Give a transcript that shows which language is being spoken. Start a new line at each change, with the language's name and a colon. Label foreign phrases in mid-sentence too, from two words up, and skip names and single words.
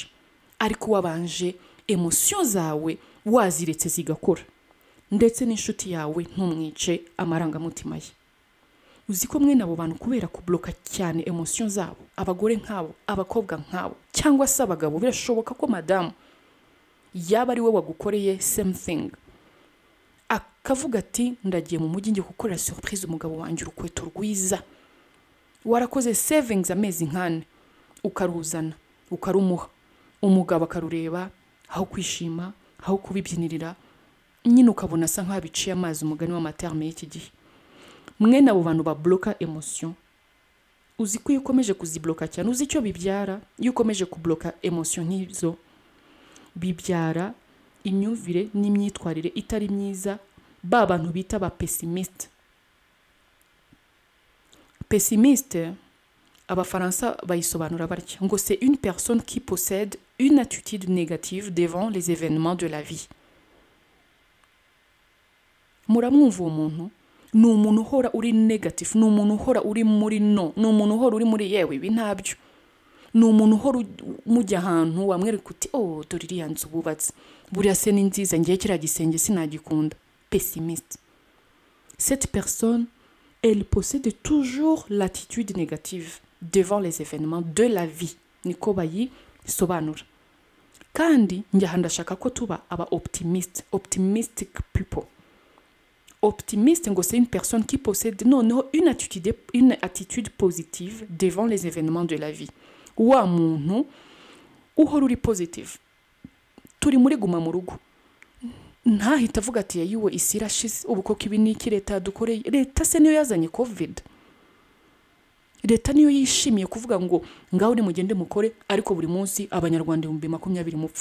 Kinyarwanda: Ariko wabanje emotions zawe waziretse zigakora, ndetse n'inshuti yawe ntumwice amarangamutima ye. Uzi ko mwe nabo bantu kubera kubloka cyane emotions zabo, abagore nkabo, abakobwa nkabo, cyangwa se abagabo, birashoboka ko madamu yaba ari we wagukoreye
English: same thing,
Kinyarwanda: akavuga ati ndagiye mu mujyi ngiye gukorera surprise umugabo wanjye urukweto rwiza, warakoze savings amezi nkane ukaruzana ukarumuha, umugabo akarureba aho kwishima, aho kubibyinirira, nyine ukabona asa nk'abiciye amazi, umugani w'amaterme y'iki gihe. Mwe nabo bantu babloka emotion, uzi ko iyo ukomeje kuzibloka cyane, uzi icyo bibyara iyo ukomeje kubloka emotion nk'izo, bibyara imyumvire n'imyitwarire itari myiza. Ba bantu bita ba pessimiste.
French: Pessimiste
Kinyarwanda: abafaransa bayisobanura batya ngo
French: c'est une personne qui possède une attitude négative devant les événements de la vie.
Kinyarwanda: Muramwumva uwo muntu ni umuntu uhora uri negative, ni umuntu uhora uri muri no, ni umuntu uhora uri muri yewe ibi ntabyo, ni umuntu uhora mujya ahantu wamwereka uti oh dore iriya nzu bubatse, buriya se ni nziza, ngiye kiriya gisenge sinagikunda. Pessimiste.
French: Cette personne, elle possède toujours l'attitude négative devant les événements de la vie.
Kinyarwanda: Niko bayisobanura. Kandi njya ndashaka ko tuba aba
English: optimistic people.
French: Optimiste ngo c'est une personne qui possède une attitude positive devant les événements de la vie.
Kinyarwanda: Wa muntu uhora uri positive. Turi muri guma mu rugo, ntahita avuga ati yiwe isi irashize, ubu koko ibi ni iki leta yadukoreye. Leta se niyo yazanye covid, leta niyo yishimiye kuvuga ngo ngaho ni mugende mukore, ariko buri munsi abanyarwanda 2020 mupfe.